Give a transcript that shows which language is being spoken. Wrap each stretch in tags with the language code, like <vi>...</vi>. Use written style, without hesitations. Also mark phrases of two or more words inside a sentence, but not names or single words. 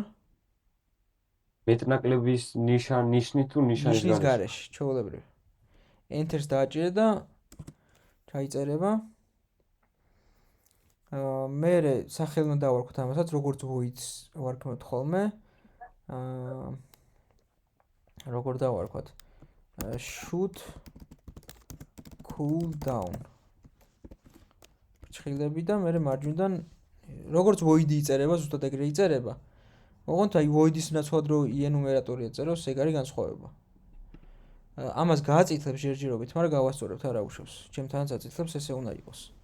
<ka>მეტნაკლების ნიშნი თუ ნიშნის გარეშე, ჩვეულებრივ. Enter-ს დააჭირე და ჩაიწერება. მერე სახელი უნდა დავარქვათ ამასაც, როგორც void-ს ვარქმევთ ხოლმე. როგორ დავარქვათ?</ka> <en>shoot cool down.</en> <ka>ჭრილები და მერე მარჯვნიდან როგორც void-ი იწერება, ზუსტად ეგრე იწერება. ოღონდ აი void-ის ნაცვლად რო enumerator-ი ეწეროს, ეგ არის განსხვავება. ამას გააწითლებს ჯერჯერობით, მაგრამ გავასწორებთ არა უშავს. ჩემთანაც აწითლებს, ესე უნდა იყოს.</ka>